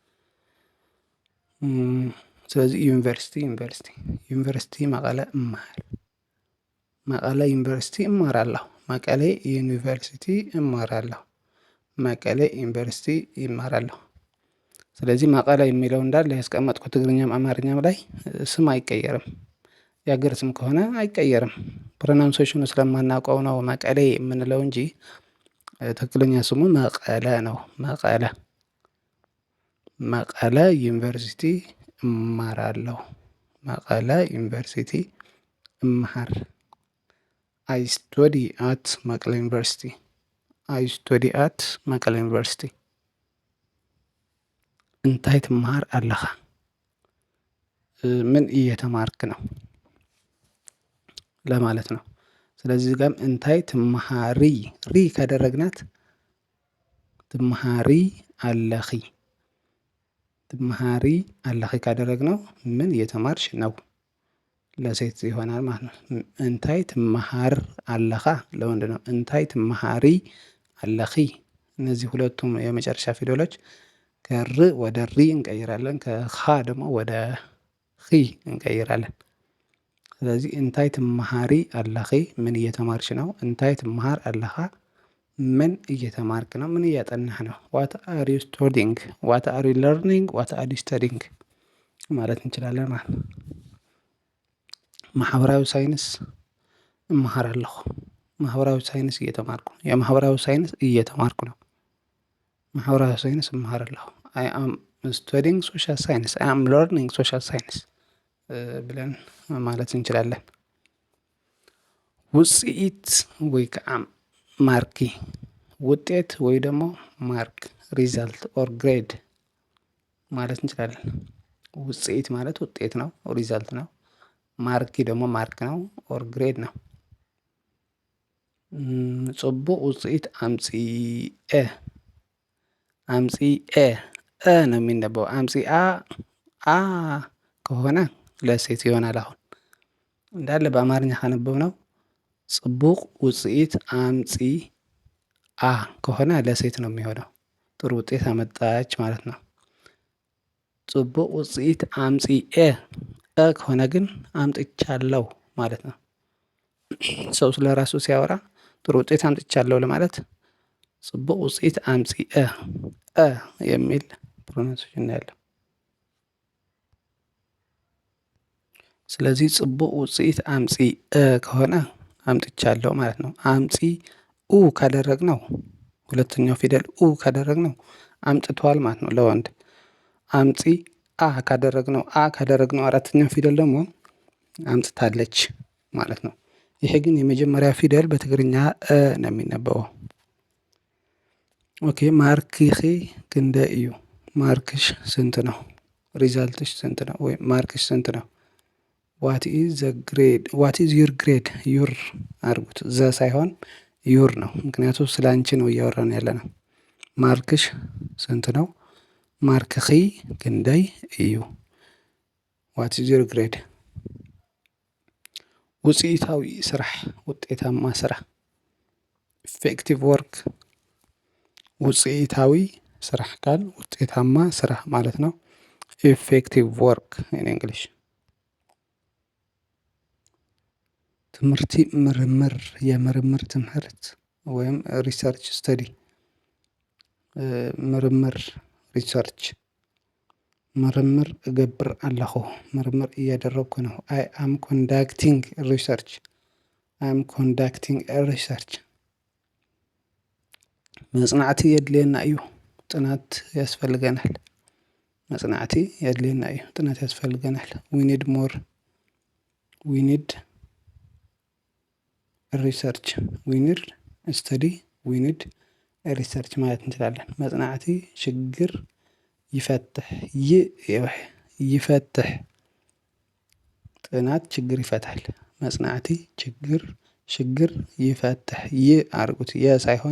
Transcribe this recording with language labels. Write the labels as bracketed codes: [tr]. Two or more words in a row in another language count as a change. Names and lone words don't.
[am] ስለዚህ ዩኒቨርሲቲ፣ ዩኒቨርሲቲ፣ ዩኒቨርሲቲ [ti] መቀለ እመሃር፣ [am] መቀለ ዩኒቨርሲቲ እማራለሁ። መቀሌ ዩኒቨርሲቲ እማራለሁ። መቀሌ ዩኒቨርሲቲ ይማራለሁ። ስለዚህ መቀለ የሚለው እንዳለ ያስቀመጥኩት ትግርኛም አማርኛም ላይ ስም አይቀየርም። የሀገር ስም ከሆነ አይቀየርም። ፕሮናንሴሽኑ ስለማናውቀው ነው መቀሌ የምንለው እንጂ ትክክለኛ ስሙ መቀለ ነው። መቀለ፣ መቀለ ዩኒቨርሲቲ እማራለሁ። መቀለ ዩኒቨርሲቲ እምሃር። [en] I study at Mekelle University። I study at Mekelle University። [ti] እንታይ ትመሃር ኣለኻ? [am] ምን እየተማርክ ነው ለማለት ነው። ስለዚህ እዚህ ጋርም [ti] እንታይ ትመሃሪ፣ [am] ሪ ካደረግናት [ti] ትመሃሪ ኣለኺ፣ ትመሃሪ ኣለኺ [am] ካደረግነው ምን እየተማርሽ ነው ለሴት ይሆናል ማለት ነው። [ti] እንታይ ትመሃር ኣለኻ [am] ለወንድ ነው። [ti] እንታይ ትመሃሪ ኣለኺ። [am] እነዚህ ሁለቱም የመጨረሻ ፊደሎች ከር ወደ ሪ እንቀይራለን፣ ከኻ ደግሞ ወደ ኺ እንቀይራለን። ስለዚህ [ti] እንታይ ትመሃሪ ኣለኺ [am] ምን እየተማርሽ ነው። [ti] እንታይ ትመሃር ኣለኻ [am] ምን እየተማርክ ነው፣ ምን እያጠናህ ነው። [en] What are you studying፣ What are you learning፣ What are you studying [am] ማለት እንችላለን ማለት ነው። ማሕበራዊ ሳይንስ እመሃራለሁ። ማሕበራዊ ሳይንስ እየተማርኩ ነው። የማሕበራዊ ሳይንስ እየተማርኩ ነው። ማሕበራዊ ሳይንስ እመሃራለሁ። [en] I am studying social science፣ I am learning social science [am] ብለን ማለት እንችላለን። [ti] ውጽኢት ወይ ከዓ ማርኪ፣ [am] ውጤት ወይ ደግሞ ማርክ፣ [en] result or grade [am] ማለት እንችላለን። ውጽኢት ማለት ውጤት ነው፣ ሪዛልት ነው። ማርኪ ደግሞ ማርክ ነው ኦር ግሬድ ነው። [ti] ጽቡቕ ውጽኢት አምጺአ፣ [am] አምጺአ ነው የሚነበው። አምጺአ አ ከሆነ ለሴት ይሆናል። አሁን እንዳለ በአማርኛ ካነበብነው [ti] ጽቡቕ ውጽኢት አምጺአ [am] ከሆነ ለሴት ነው የሚሆነው። ጥሩ ውጤት አመጣች ማለት ነው። [ti] ጽቡቅ ውጽኢት አምጺኤ [am] ከሆነ ግን አምጥቻለሁ ማለት ነው። ሰው ስለራሱ ሲያወራ ጥሩ ውጤት አምጥቻለሁ ለማለት [ti] ጽቡቅ ውጽኢት አምጺኤ [am] የሚል ፕሮናንሴሽን ነው ያለው። ስለዚህ [ti] ጽቡቅ ውጽኢት አምጺእ [am] ከሆነ አምጥቻለሁ ማለት ነው። አምጺኡ ካደረግነው ሁለተኛው ፊደል ኡ ካደረግነው አምጥቷል ማለት ነው ለወንድ። አምጺአ ካደረግነው አራተኛው ፊደል ደግሞ አምጥታለች ማለት ነው። ይሄ ግን የመጀመሪያ ፊደል በትግርኛ ነው የሚነበበው። ኦኬ [ti] ማርክኺ ክንደይ እዩ? [am] ማርክሽ ስንት ነው? ሪዛልትሽ ስንት ነው? ወይም ማርክሽ ስንት ነው? [en] What is your grade? [am] ዩር አድርጉት ዘ ሳይሆን ዩር ነው። ምክንያቱም ስለ አንቺ ነው እያወራን ያለነው። ማርክሽ ስንት ነው? [ti] ማርክኺ ክንደይ እዩ? [en] What is your grade? [ti] ውጽኢታዊ ስራሕ [am] ውጤታማ ስራ [en] effective work። [ti] ውጽኢታዊ ስራሕ [am] ካል ውጤታማ ስራ ማለት ነው። [en] Effective work in English። [ti] ትምህርቲ ምርምር [am] የምርምር ትምህርት ወይም [en] research study። [am] ምርምር ሪሰርች [ti] ምርምር እገብር ኣለኹ [am] ምርምር እያደረግኩ ነው። [en] I am conducting research [ti] መጽናዕቲ የድልየና እዩ [am] ጥናት ያስፈልገናል። [ti] መጽናዕቲ የድልየና እዩ [am] ጥናት ያስፈልገናል። [en] We need research we need study we need research [am] ማለት እንችላለን። [ti] መጽናዕቲ ችግር ይፈትሕ [am] ይፈትሕ ጥናት ችግር ይፈታል። [ti] መጽናዕቲ ችግር ይፈትሕ [am] አድርጉት የ ሳይሆን